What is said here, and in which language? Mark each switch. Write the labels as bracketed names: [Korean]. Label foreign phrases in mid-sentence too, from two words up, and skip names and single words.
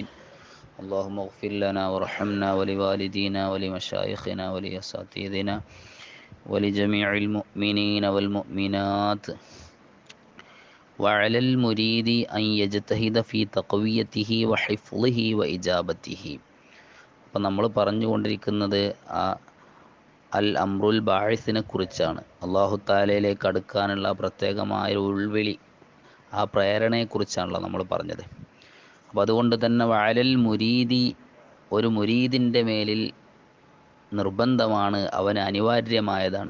[Arabic] اللهم اغفر لنا وارحمنا ولوالدينا ولمشايخنا ولأساتذتنا ولجميع المؤمنين والمؤمنات. وعلى المريد أن يجتهد في تقويته وحفظه وإجابته. [Malayalam] അപ്പം നമ്മൾ പറഞ്ഞുകൊണ്ടിരിക്കുന്നത് [Arabic] الأمر الباعث [Malayalam] കുറിച്ചാണ്. [Arabic] الله تعالى [Malayalam] അടുക്കാനുള്ള പ്രത്യേകമായ ഒരു ഉൾവിളി, ആ പ്രേരണയെക്കുറിച്ചാണല്ലോ നമ്മൾ പറഞ്ഞത്. അപ്പോൾ അതുകൊണ്ട് തന്നെ [Arabic] وعلى المريد, [Malayalam] ഒരു മുരീദിൻ്റെ മേലിൽ നിർബന്ധമാണ്, അവന് അനിവാര്യമായതാണ്.